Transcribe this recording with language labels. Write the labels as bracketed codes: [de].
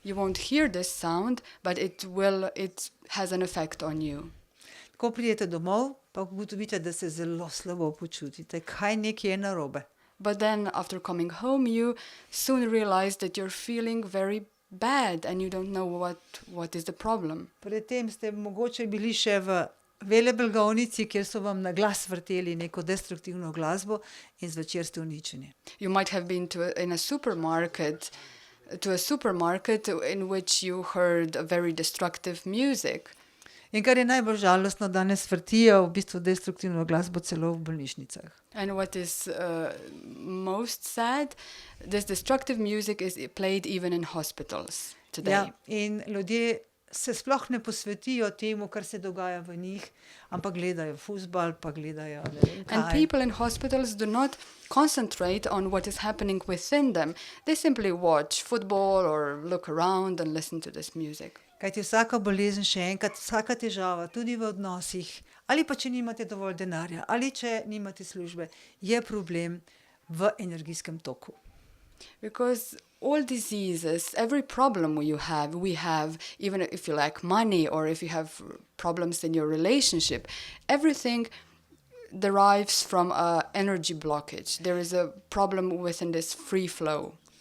[en] You won't hear this sound, but it has an effect on you. [sl] Ko pridete domov, pa ugotovite, da se zelo slabo počutite. Kaj nekje je narobe. [en] But then after coming home, you soon realize that you're feeling very bad and you don't know what is the problem. [sl] Predtem ste mogoče bili še v veleblagovnici, kjer so vam na glas vrteli neko destruktivno glasbo in zvečer ste uničeni. [en] You might have been to a supermarket in which you heard a very destructive music. [sl] In kar je najbolj žalostno, danes vrtijo v bistvu destruktivno glasbo celo v bolnišnicah. [en] And what is most sad, this destructive music is played even in hospitals today. [sl] Ja, in ljudje se sploh ne posvetijo temu, kar se dogaja v njih, ampak gledajo fuzbal, pa gledajo ne vem kaj. [en] And people in hospitals do not concentrate on what is happening within them. They simply watch football or look around and listen to this music. [sl] Kajti vsaka bolezen, še enkrat, vsaka težava, tudi v odnosih, ali pa če nimate dovolj denarja, ali če nimate službe, je problem v energijskem toku. [en] Because all diseases, every problem we have, even if you lack money or if you have problems in your relationship, everything derives from a energy blockage. There is a problem within this free flow.